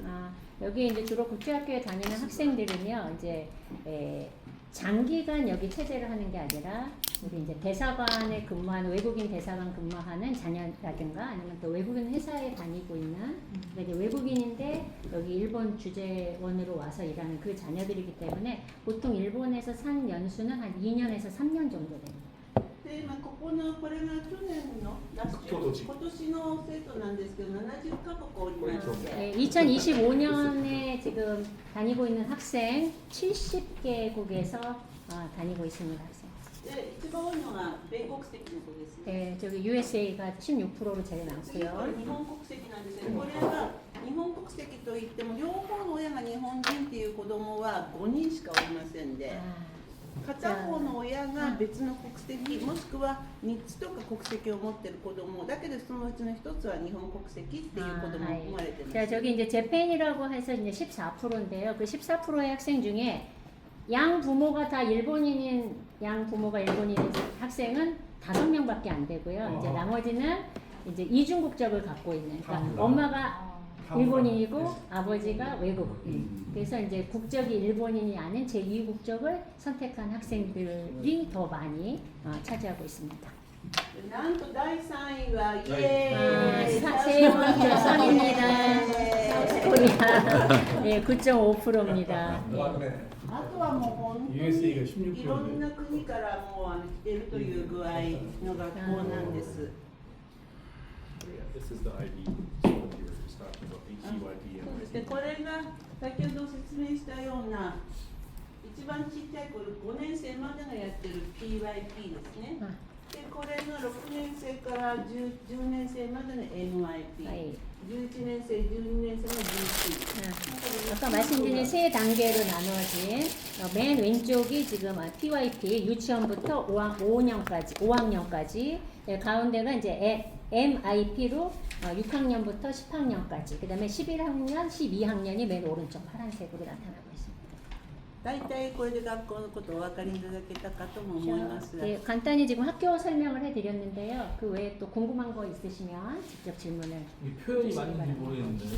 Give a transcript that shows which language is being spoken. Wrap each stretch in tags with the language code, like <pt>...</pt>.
<ko>아, 여기 이제 주로 국제학교에 다니는 학생들은요, 이제 장기간 여기 체제를 하는 게 아니라 우리 이제 대사관에 근무하는 외국인 대사관 근무하는 자녀라든가 아니면 또 외국인 회사에 다니고 있는 이제 외국인인데 여기 일본 주재원으로 와서 일하는 그 자녀들이기 때문에 보통 일본에서 산 연수는 한 2년에서 3년 정도 됩니다.</ko> <ja>で今これが去年の今年の生徒なんですけど70カ国おりまして</ja> <ko>네, 2025년에 지금 다니고 있는 학생 70개국에서 다니고 있습니다. 학생.</ko> <ja>で一番多いのが米国籍の子ですね。</ja> <ko>네, 저기 USA가 16%로 제일</ko> <ja>次こ</ja> <ko>많고요.</ko> <ja>れ日本国籍なんですけど、これは日本国籍といっても両方の親が日本人っていう子供は5人しかおりませんで、</ja> <ko>아,</ko> <ja>片方の親が別の国籍もしくは3つとか国籍を持っている子供だけどそのうちの1つは日本国籍っていう子供も生まれています。</ja> <ko>자, 저기 이제 재팬이라고 해서 이제 14%인데요. 그 14%의 학생 중에 양 부모가 다 일본인인 양 부모가 일본인인 학생은 5명밖에 안 되고요. 이제 나머지는 이제 이중 국적을 갖고 있는. 그러니까 엄마가 일본인이고 아버지가 외국인. 그래서 이제 국적이 일본인이 아닌 제2 국적을 선택한 학생들이 더 많이 차지하고 있습니다.</ko> <ja>なんと第3位はイエーイ</ja> <ko>세번째 선입니다. 코리아. 예, 9.5%입니다.</ko> <ja>あとはもう本当に</ja> <ko>USA가 16%</ko> <ja>いろんな国からもう来てるという具合の学校なんです。</ja> <en>This is the IB school you were just talking about, HEYP</en> <ja>そうですね、これが先ほど説明したような一番ちっちゃい頃5年生までがやってる PYP ですね。でこれが6年生から 10年生までの MYP、はい 11年生、12年生の GC。</ja> <ko>아까 말씀드린 세 단계로 나누어진 맨 왼쪽이 지금 PYP 유치원부터 5학년까지 가운데가 이제 MIP로 6학년부터 10학년까지 그 다음에 11학년, 12학년이 맨 오른쪽 파란색으로 나타나고 있습니다.</ko> <ja>大体これで学校のことをお分かりいただけたかとも思いますが、</ja> <ko>네, 간단히 지금 학교 설명을 해드렸는데요. 그 외에 또 궁금한 거 있으시면 직접 질문을. 이 표현이 맞는지 모르겠는데</ko>